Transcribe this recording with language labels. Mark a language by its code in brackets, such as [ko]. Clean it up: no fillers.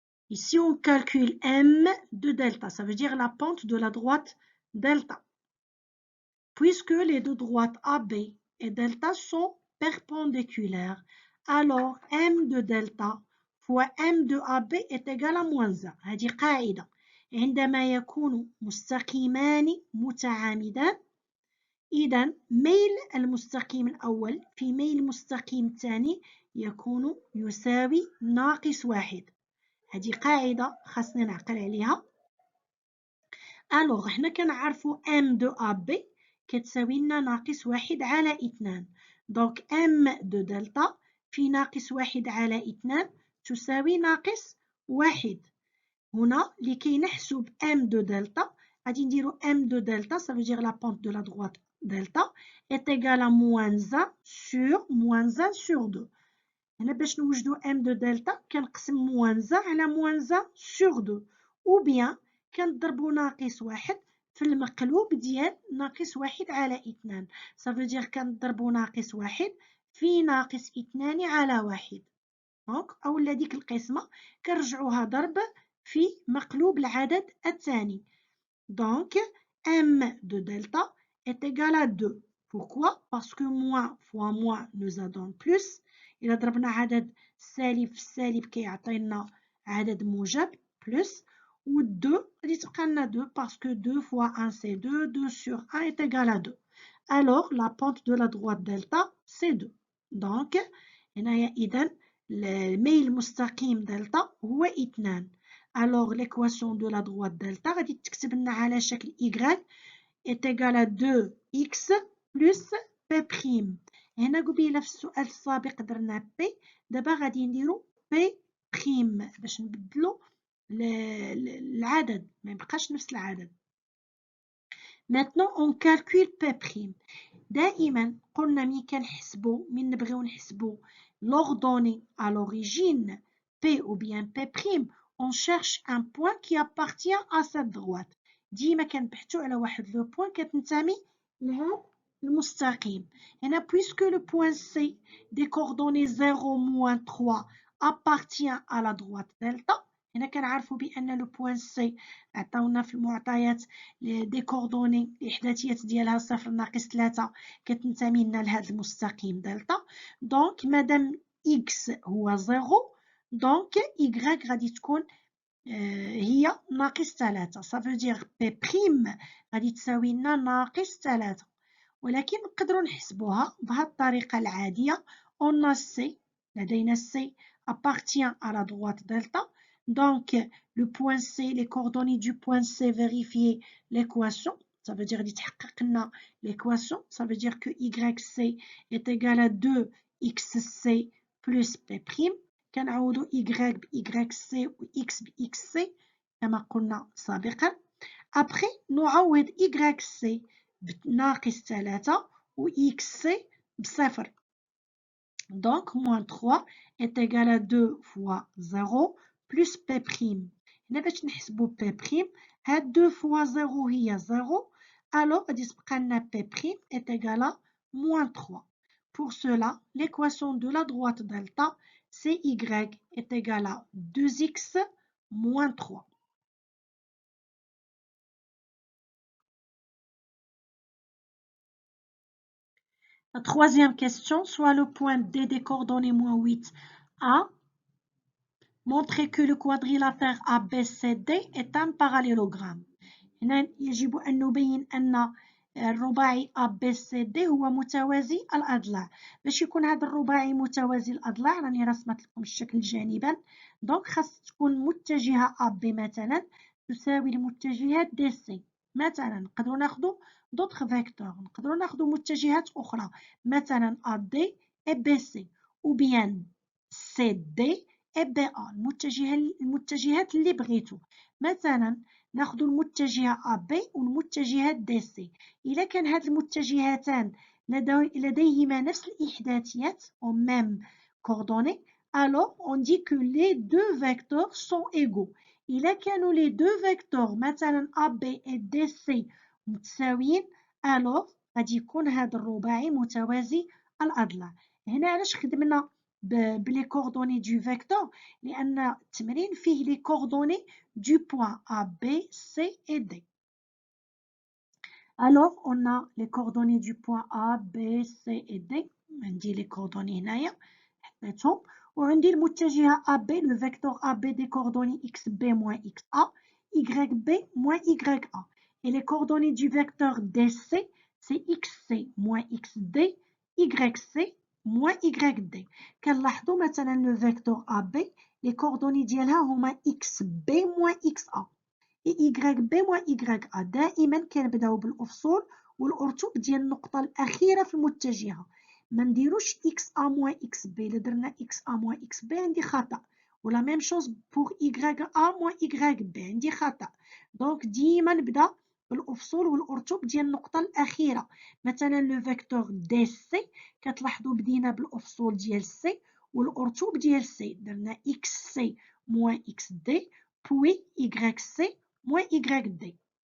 [fr] Ici, on calcule M de delta, ça veut dire la pente de la droite delta. Puisque les deux droites AB et delta sont perpendiculaires, alors M de delta fois M de AB est égal à moins 1. [ar] هذه قاعدة. عندما يكون مستقيمان متعامدان إذا ميل المستقيم الأول في ميل المستقيم الثاني يكون يساوي ناقص 1. هذه قاعدة خاصنا نعقل عليها. ألوغ حنا كنعرفوا M de AB كتساوي لنا ناقص 1 على 2. دونك M de delta في ناقص 1 على 2 تساوي ناقص 1. هنا لكي نحسب M de delta غادي نديرو [fr] m de delta, ça veut dire la pente de la droite delta est égale à moins 1 sur moins 1 sur 2. [ar] هنا باش نوجدو m de delta كنقسم [fr] moins 1 [ar] على [fr] moins 1 sur 2 ou bien [ar] كنضربو ناقص واحد في المقلوب ديال ناقص واحد على 2. [fr] ça veut dire [ar] كنضربو ناقص واحد في ناقص 2 على واحد. دونك أولا ديك القسمة كنرجعوها ضرب في مقلوب العدد الثاني. [fr] Donc, m de delta est égal à 2. Pourquoi? Parce que moins fois moins nous donne plus. [ar] إذا ضربنا عدد سالب في سالب كيعطينا عدد موجب [fr] plus. [ar] و 2 غادي تبقى لنا 2 [fr] parce que 2 fois 1 c'est 2. 2 sur 1 est égal à 2. Alors, la pente de la droite delta c'est 2. Donc, [ar] هنايا إذن الميل المستقيم دلتا هو 2. [fr] Alors, l'équation de la droite delta [ar] غادي تكتب لنا على شكل [fr] y est égal à 2x plus p'. [ar] هنا قبيله في السؤال السابق درنا p، دابا غادي نديرو p' باش نبدلو العدد ما يبقاش نفس العدد. [fr] Maintenant on calcule p'. [ar] دائما قلنا من نبغيو نحسبو [fr] l'ordonnée à l'origine p ou bien p'. On cherche un point qui appartient à cette droite. [ar] ديما كنبحثو على واحد لو بوين كتنتمي لهاد المستقيم. هنا [fr] puisque le point C des coordonnées 0, moins 3 appartient à la droite delta. [ar] هنا كنعرفو بأن لو بوين C عطاونا في المعطيات دي كوردوني الإحداثيات ديالها 0 ناقص 3 كتنتمي لنا لهاد المستقيم دلتا. دونك مادام x هو 0 دونك y غادي تكون هي ناقص 3. [fr] ça veut dire [ar] p' غادي تساوي لنا ناقص 3. ولكن نقدروا نحسبوها بهذه الطريقة العادية. [fr] on a C [ar] لدينا C [fr] appartient à la droite delta. donc le point C, les coordonnées du point C, vérifier l'équation. ça veut dire [ar] يتحقق لنا [fr] l'équation. ça veut dire que YC est égal à 2XC plus P'. [ar] كنعوضو y ب YC و x ب XC كما قلنا سابقا. [fr] après [ar] نعوض YC بناقص 3 و XC بصفر. [fr] donc moins 3 est égal à 2 fois 0 plus P'. [ar] هنا باش نحسبو P'، هاد [fr] 2 fois 0 [ar] هي 0. [fr] alors [ar] غادي تبقى لنا [fr] P' est égal à moins 3. Pour cela, l'équation de la droite delta, c'est y est égal à 2x moins 3. La troisième question, soit le point D des coordonnées moins 8 a montré que le quadrilatère ABCD est un parallélogramme. [ar] هنا يجب أن نبين أن الرباعي ABCD هو متوازي الأضلاع. باش يكون هذا الرباعي متوازي الأضلاع راني رسمت لكم الشكل جانبا. دونك خاص تكون متجهة AB مثلا تساوي المتجهات DC. مثلا نقدروا ناخذوا [fr] d'autres vecteurs، [ar] نقدروا ناخذوا متجهات أخرى مثلا [fr] AD et BC ou bien CD et BA. [ar] المتجهات اللي بغيتو. مثلا ناخذ المتجهة AB والمتجهات DC. إذا كان هاد المتجهتان لديهما نفس الإحداثيات [fr] au même coordonnées, alors on dit que les deux vecteurs sont égaux. [ar] إذا كانوا [fr] les deux vecteurs [ar] مثلا [fr] AB et DC [ar] متساويين [fr] alors [ar] غادي يكون هذا الرباعي متوازي الأضلاع. هنا علاش خدمنا بلي [fr] coordonnées du vecteur؟ [ar] لأن التمرين فيه [fr] les coordonnées du point A, B, C et D. Alors, on a les coordonnées du point A, B, C et D. On dit les coordonnées [ar] هنايا حطيتهم. وعندي المتجهة [fr] AB, le vecteur AB des coordonnées XB moins XA, YB moins YA. Et les coordonnées du vecteur DC, c'est XC moins XD, YC moins YD. [ar] كنلاحظوا مثلا [fr] le vecteur AB, les coordonnées [ar] ديالها هما [fr] XB moins XA. et YB moins YA. [ar] دائما كنبداو بالأفصول والأرتب ديال النقطة الأخيرة في المتجهة. ما نديروش [fr] XA moins XB. [ar] إلا درنا [fr] XA moins XB [ar] عندي خطأ. و [fr] la même chose pour YA moins YB [ar] عندي خطأ. دونك ديما نبدا بالأفصول والأرتب ديال النقطة الأخيرة. مثلا لو فيكتور دي سي كتلاحظوا بدينا بالأفصول ديال سي والأرتب ديال سي، درنا إكس سي موان إكس دي بوي إيكغيك سي موان إيكغيك دي.